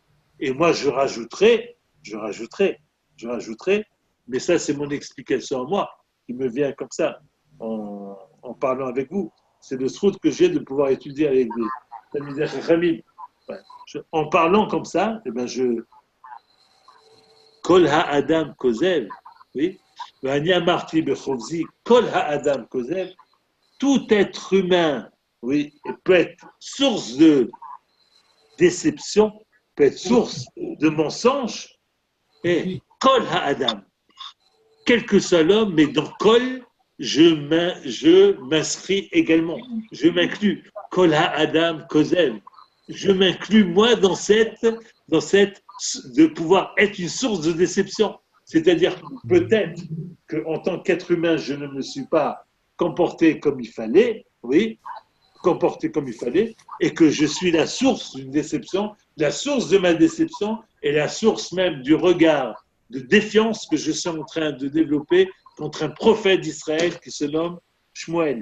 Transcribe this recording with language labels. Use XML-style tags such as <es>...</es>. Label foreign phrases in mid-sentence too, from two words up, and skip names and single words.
<fr>Et moi, je rajouterai, mais ça, c'est mon explication à moi, qui me vient comme ça, en parlant avec vous. C'est le srout que j'ai de pouvoir étudier avec des</fr> <he>תלמידי חכמים.</he> <fr>En parlant comme ça, eh ben</fr> <he>כל האדם כוזב, oui, ואני אמרתי בחפזי כל האדם kozel,</he> <fr>tout être humain, oui, peut être source de déception, peut être source de mensonge, et</fr> <he>כל האדם,</he> <fr>quel que soit l'homme, mais dans Kol, je m'inscris également, je m'inclus,</fr> <he>כל האדם כוזב,</he> <fr>je m'inclus moi dans cette de pouvoir être une source de déception. C'est-à-dire peut-être qu'en tant qu'être humain, je ne me suis pas comporté comme il fallait, oui, et que je suis la source d'une déception, la source de ma déception et la source même du regard de défiance que je suis en train de développer contre un prophète d'Israël qui se nomme Shmuel.</fr>